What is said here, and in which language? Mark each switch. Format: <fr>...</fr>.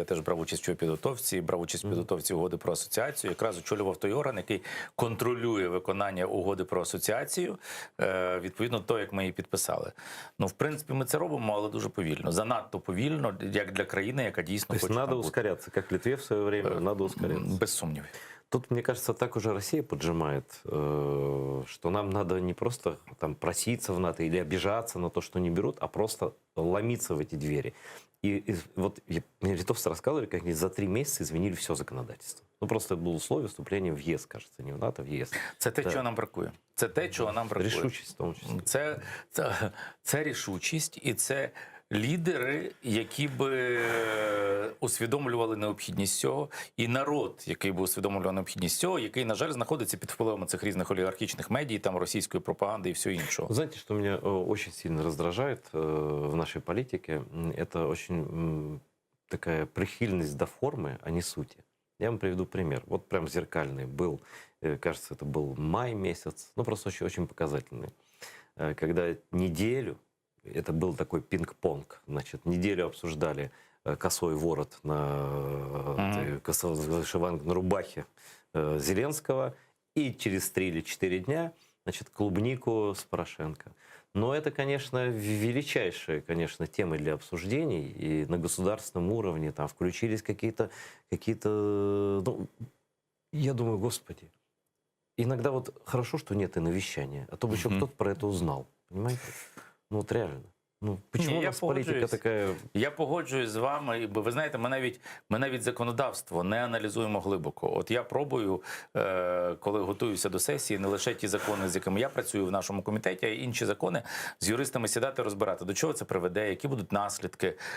<uk>Я теж брав участь у підготовці, угоди про асоціацію. Якраз очолював той орган, який контролює виконання угоди про асоціацію, відповідно того, як ми її підписали. В принципі, ми це робимо, але дуже повільно. Занадто повільно, як для країни, яка дійсно хоче там бути.</uk> <ru>Надо ускоряться, як Литве в своє время, надо ускоряться.</ru> <uk>Без сумнівів.</uk> <ru>Тут, мне кажется, так уже Россия поджимает, что нам надо не просто там проситься в НАТО или обижаться на то, что не берут, а просто ломиться в эти двери. И вот мне литовцы рассказывали, как они за 3 месяца изменили все законодательство. Просто это было условие вступления в ЕС, кажется, не в НАТО, в ЕС.</ru> <uk>Це те, чого нам бракує. Це те, чого нам бракує. Рішучість, в тому числі. Це рішучість і це лідери, які би усвідомлювали необхідність цього, і народ, який би усвідомлював необхідність цього, який, на жаль, знаходиться під впливом цих різних олігархічних медій, там російської пропаганди і всього іншого.</uk> <ru>Знаете, что меня очень сильно раздражает в нашей политике? Это очень такая прихильность до формы, а не сути. Я вам приведу пример. Вот прям зеркальный был, кажется, это был май месяц, ну просто очень показательный. Когда неделю, это был такой пинг-понг, значит, неделю обсуждали косой ворот на на рубахе Зеленского, и через 3 или 4 дня, значит, клубнику с Порошенко. Но это, конечно, величайшая, конечно, тема для обсуждений, и на государственном уровне там включились какие-то, ну, я думаю, господи, иногда вот хорошо, что нет и навещания, а то бы еще кто-то про это узнал, понимаете? Ну вот реально. Ну, почему</ru> <uk>Ні,</uk> <ru>у</ru> <uk>я</uk> <ru>нас политика</ru> <uk>погоджуюсь.</uk> <ru>такая...</ru> <uk>Я погоджуюсь з вами, бо ви знаєте, ми навіть законодавство не аналізуємо глибоко. От я пробую, коли готуюся до сесії, не лише ті закони, з якими я працюю в нашому комітеті, а й інші закони з юристами сідати, розбирати, до чого це приведе, які будуть наслідки.</uk>